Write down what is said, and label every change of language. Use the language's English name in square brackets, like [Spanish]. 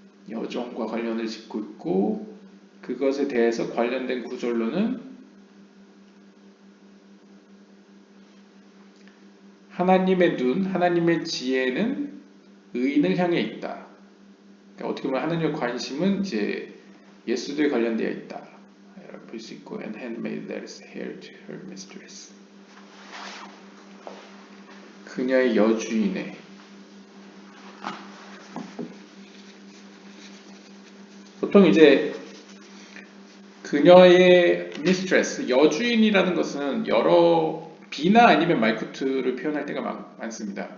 [Korean] 여종과 관련을 짓고 있고 그것에 대해서 관련된 구절로는 하나님의 눈, 하나님의 지혜는 의인을 향해 있다. 그러니까 어떻게 보면 하나님의 관심은 이제 예수도에 관련되어 있다. 라고 볼 수 있고 [English] And handmaid that is heir to her mistress. [Korean] 그녀의 여주인의 보통 이제 그녀의 mistress, 여주인이라는 것은 여러 비나 아니면 말쿠트를 표현할 때가 많습니다.